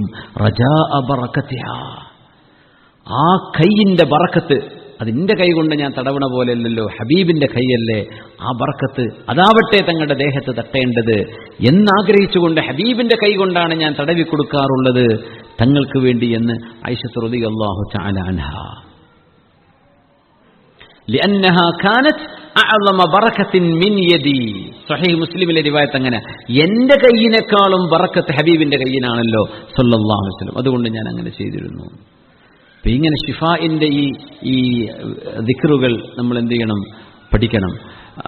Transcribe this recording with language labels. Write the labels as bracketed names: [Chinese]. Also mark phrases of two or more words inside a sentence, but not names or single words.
[Arabic] رجاء بركتها, [Malayalam] ആ കൈയിന്റെ ബറക്കത്ത്, അതിന്റെ കൈ കൊണ്ട് ഞാൻ തടവണ പോലെയല്ലല്ലോ, ഹബീബിന്റെ കൈയല്ലേ, ആ ബറക്കത്ത് അതാവട്ടെ തങ്ങളുടെ ദേഹത്ത് തട്ടേണ്ടത് എന്നാഗ്രഹിച്ചുകൊണ്ട് ഹബീബിന്റെ കൈ കൊണ്ടാണ് ഞാൻ തടവി കൊടുക്കാറുള്ളത് തങ്ങൾക്ക് വേണ്ടി എന്ന് ആയിഷ [Arabic] رضي الله تعالى عنها. لأنها كانت أعظم بركة من يدي. [Malayalam] صحيح മുസ്ലിമിലെ റിവായത്ത് അങ്ങനെ, എന്റെ കയ്യിനേക്കാളും ബറക്കത്ത് ഹബീബിന്റെ കയ്യിനാണല്ലോ [Arabic] صلى الله عليه وسلم, [Malayalam] അതുകൊണ്ട് ഞാൻ അങ്ങനെ ചെയ്തിരുന്നു. അപ്പൊ ഇങ്ങനെ ഷിഫാഇന്റെ ഈ ദിക്റുകൾ നമ്മൾ എന്ത് ചെയ്യണം? പഠിക്കണം.